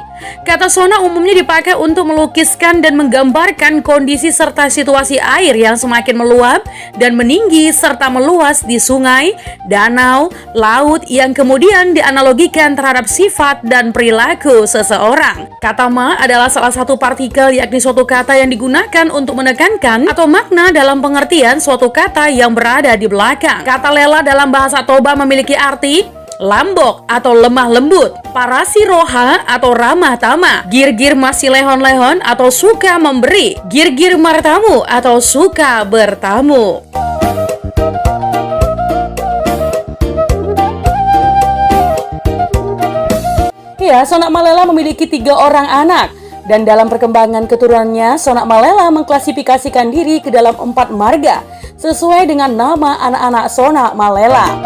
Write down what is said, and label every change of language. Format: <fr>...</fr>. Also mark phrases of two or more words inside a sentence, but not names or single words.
<id>Kata sonak umumnya dipakai untuk melukiskan dan menggambarkan kondisi serta situasi air yang semakin meluap dan meninggi serta meluas di sungai, danau, laut yang kemudian dianalogikan terhadap sifat dan perilaku seseorang. Kata ma adalah salah satu partikel yakni suatu kata yang digunakan untuk menekankan atau makna dalam pengertian suatu kata yang berada di belakang. Kata lela dalam bahasa Toba memiliki arti lambok atau lemah lembut,</id> <bbc>parasi roha</bbc> <id>atau ramah tamah,</id> <bbc>girgir masih lehon-lehon</bbc> <id>atau suka memberi,</id> <bbc>girgir martamu</bbc> <id>atau suka bertamu. Ya, Sonak Malela memiliki 3 orang anak. Dan dalam perkembangan keturunannya, Sonak Malela mengklasifikasikan diri ke dalam 4 marga sesuai dengan nama anak-anak Sonak Malela.</id>